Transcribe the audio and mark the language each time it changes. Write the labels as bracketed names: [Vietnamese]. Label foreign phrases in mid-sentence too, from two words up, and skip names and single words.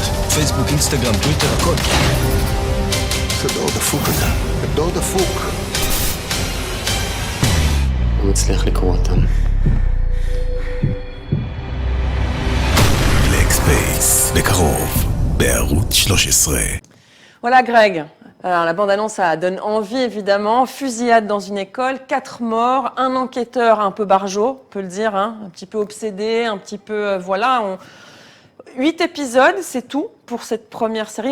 [Hebrew] פייסבוק, אינסטגרם, טוויטר, הכל. זה דור דפוק אתה. דור דפוק. הוא מצליח לקרוא אותם. בלק ספייס, בקרוב, בערוץ 13. [French] Voilà Greg. Alors la bande-annonce, ça donne envie évidemment. Fusillade dans une école, 4 morts, un enquêteur un peu barjot, on peut le dire, hein, un petit peu obsédé, un petit peu... voilà, 8 épisodes, c'est tout pour cette première série.